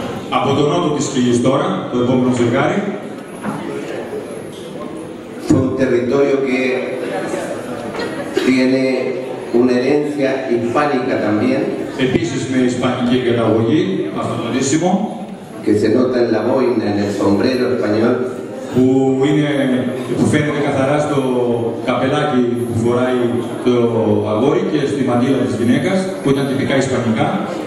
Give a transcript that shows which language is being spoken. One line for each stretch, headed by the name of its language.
Greek: Από τον νότο της Χιλής τώρα, το επόμενο ζευγάρι,
Spanish: fue un territorio que tiene una herencia hispánica también,
Greek: επίσης με ισπανική καταγωγή, αυτό το ντύσιμο,
Spanish: que se nota en la boina, en el sombrero español,
Greek: που φαίνεται καθαρά στο καπελάκι που φοράει το αγόρι και στη μαντήλα της γυναίκας, που ήταν τυπικά ισπανικά.